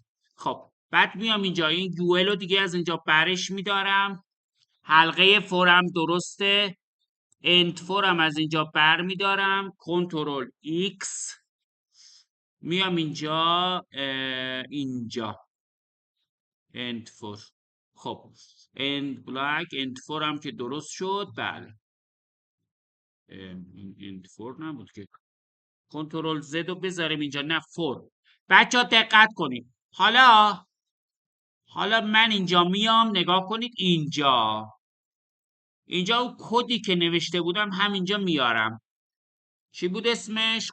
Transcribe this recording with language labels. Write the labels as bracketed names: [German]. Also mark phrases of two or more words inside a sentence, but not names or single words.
[Persian] خب بعد میام اینجا این UL رو دیگه از اینجا برش میدارم. حلقه فورم درسته. [English] end form [Persian] از اینجا بر میدارم. کنترل X میام اینجا اینجا [English] end for. [Persian] خب [English] end black end for [Persian] هم که درست شد. بله این [English] end for [Persian] نبود که. کنترل زد رو بذاریم اینجا. نه for. بچه ها دقت کنید. حالا من اینجا میام نگاه کنید اینجا اون کدی که نوشته بودم همینجا میارم. چی بود اسمش؟